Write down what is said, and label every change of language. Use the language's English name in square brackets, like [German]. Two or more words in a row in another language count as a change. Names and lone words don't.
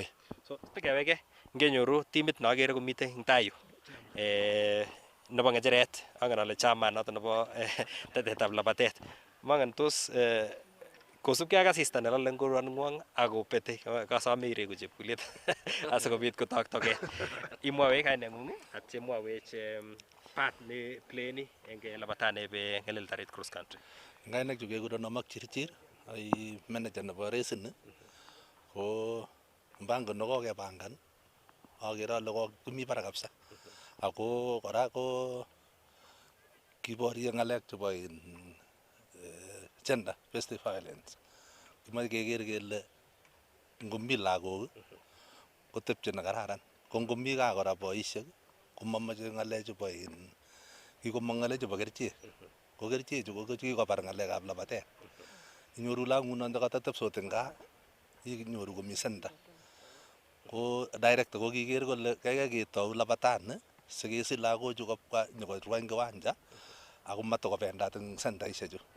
[Kalenjin] So tikeweke ngenyoru timit nagere komite eng tayu nebo ngecheret angen ale chama noto nebo tetetab labatet mangen tos kosubkei ak asista nelale eng koroningwong ako pete kasome iregu chepkulet asikobit kotok toket imwawech kaineng'ung ak chemwawech part ne pleni eng Labatani be ngelel tarit [English] cross country. [Kalenjin] Ngainek chu kekuron Amak Chirchir ai manager nebo resin ko mpango nekokepangan akere ale komi barak kabisa ako kora ko kiborye ng'alek chebo gender based violence kimoche keker kele ngomi lagok kotepche nekararan ko ngomi kaa kora boisiek komamoche ng'alek chebo kikomong ng'alek chebo kerichek ko kerichechu ko kikobar ng'alekab labatet inyoru lagok nguno ndekatatepsot eng gaa inyoru komi center ko director ko kiker kole kaikai ketou Labatani sikesich lagochu kobwa nyokorwa eng kiwanja ako matokobendat eng sentaishechu